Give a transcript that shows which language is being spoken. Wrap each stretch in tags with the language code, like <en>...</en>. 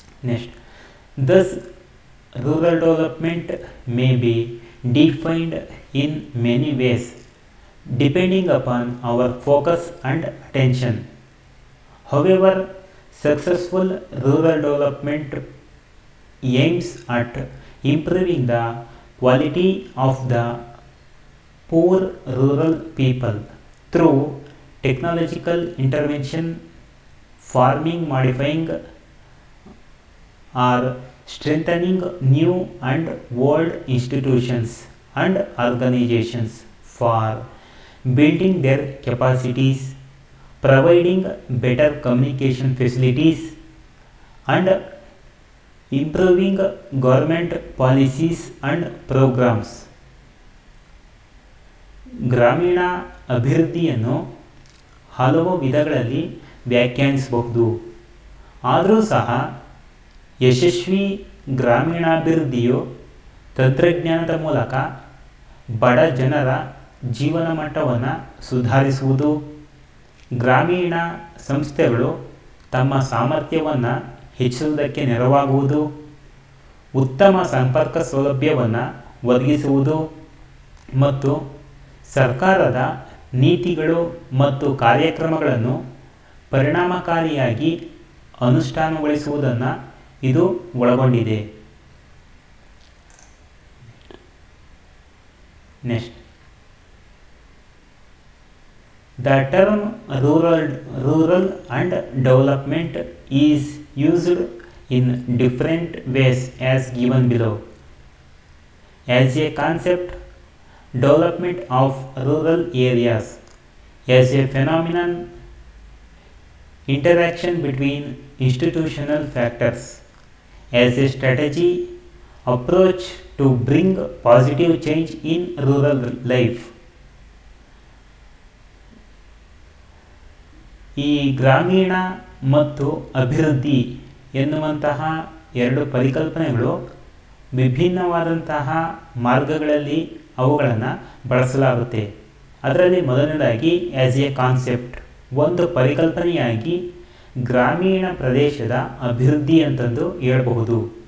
<en>Next, thus rural development may be defined in many ways depending upon our focus and attention. However, successful rural development aims at improving the quality of the poor rural people through technological intervention, farming modifying or strengthening new and old institutions and organizations for building their capacities, providing better communication facilities, and improving government policies and programs.</en> <kn>ಗ್ರಾಮೀಣ ಅಭಿವೃದ್ಧಿಯನ್ನು ಹಲವು ವಿಧಗಳಲ್ಲಿ ವ್ಯಾಖ್ಯಾನಿಸಬಹುದು. ಆದರೂ ಸಹ ಯಶಸ್ವಿ ಗ್ರಾಮೀಣಾಭಿವೃದ್ಧಿಯು ತಂತ್ರಜ್ಞಾನದ ಮೂಲಕ ಬಡ ಜನರ ಜೀವನ ಮಟ್ಟವನ್ನು ಸುಧಾರಿಸುವುದು, ಗ್ರಾಮೀಣ ಸಂಸ್ಥೆಗಳು ತಮ್ಮ ಸಾಮರ್ಥ್ಯವನ್ನು ಹೆಚ್ಚಿಸುವುದಕ್ಕೆ ನೆರವಾಗುವುದು, ಉತ್ತಮ ಸಂಪರ್ಕ ಸೌಲಭ್ಯವನ್ನು ಒದಗಿಸುವುದು ಮತ್ತು ಸರ್ಕಾರದ ನೀತಿಗಳು ಮತ್ತು ಕಾರ್ಯಕ್ರಮಗಳನ್ನು ಪರಿಣಾಮಕಾರಿಯಾಗಿ ಅನುಷ್ಠಾನಗೊಳಿಸುವುದನ್ನು ಇದು ಒಳಗೊಂಡಿದೆ.</kn> <en>Next, the term rural and development is used in different ways as given below. As a concept, development of rural areas as a phenomenon, interaction between institutional factors. As a strategy, approach to bring positive change in rural life.</en> <kn>ಈ ಗ್ರಾಮೀಣ ಮತ್ತು ಅಭಿವೃದ್ಧಿ ಎನ್ನುವಂತಹ ಎರಡು ಪರಿಕಲ್ಪನೆಗಳು ವಿಭಿನ್ನವಾದಂತಹ ಮಾರ್ಗಗಳಲ್ಲಿ ಅವುಗಳನ್ನು ಬಳಸಲಾಗುತ್ತೆ. ಅದರಲ್ಲಿ ಮೊದಲನೇದಾಗಿ</kn> <en>as a concept,</en> <kn>ಒಂದು ಪರಿಕಲ್ಪನೆಯಾಗಿ ಗ್ರಾಮೀಣ ಪ್ರದೇಶದ ಅಭಿವೃದ್ಧಿ ಅಂತಂದು ಹೇಳಬಹುದು.</kn>